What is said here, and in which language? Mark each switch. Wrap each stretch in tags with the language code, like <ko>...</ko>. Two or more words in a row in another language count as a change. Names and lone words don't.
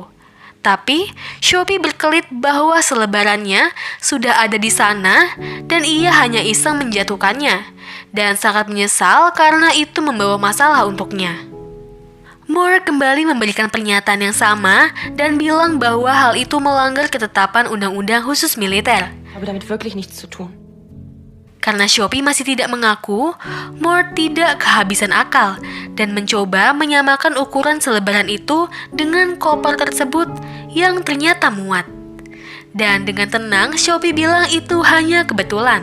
<id>Tapi, Sophie berkelit bahwa selebarannya sudah ada di sana dan ia hanya iseng menjatuhkannya dan sangat menyesal karena itu membawa masalah untuknya. Moore kembali memberikan pernyataan yang sama dan bilang bahwa hal itu melanggar ketetapan undang-undang khusus militer.</id> <de>Habe damit wirklich nichts zu tun.</de> <id>Karena Sophie masih tidak mengaku, Moore tidak kehabisan akal dan mencoba menyamakan ukuran selebaran itu dengan koper tersebut yang ternyata muat. Dan dengan tenang, Sophie bilang itu hanya kebetulan.</id>